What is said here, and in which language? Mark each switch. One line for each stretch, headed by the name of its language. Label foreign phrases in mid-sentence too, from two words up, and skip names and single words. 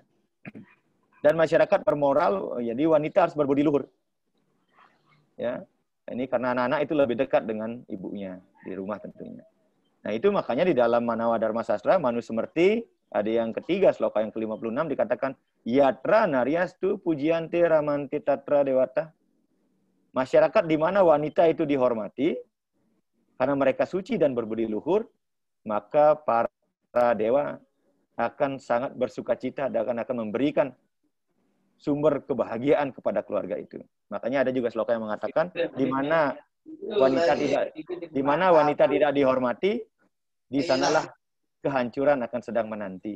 Indonesian: Dan masyarakat bermoral, jadi wanita harus berbudi luhur. Ya, ini karena anak-anak itu lebih dekat dengan ibunya di rumah tentunya. Nah, itu makanya di dalam Manawa Dharma Sastra, Manu Semerti, ada yang ketiga, sloka yang ke-56 dikatakan,
Sanskrit: Yatra naryastu pujiante ramanti tatra dewata.
Indonesian: Masyarakat di mana wanita itu dihormati, karena mereka suci dan berbudi luhur, maka para dewa akan sangat bersukacita dan akan memberikan sumber kebahagiaan kepada keluarga itu. Makanya ada juga sloka yang mengatakan, di mana di mana wanita tidak dihormati, di sanalah kehancuran akan sedang menanti.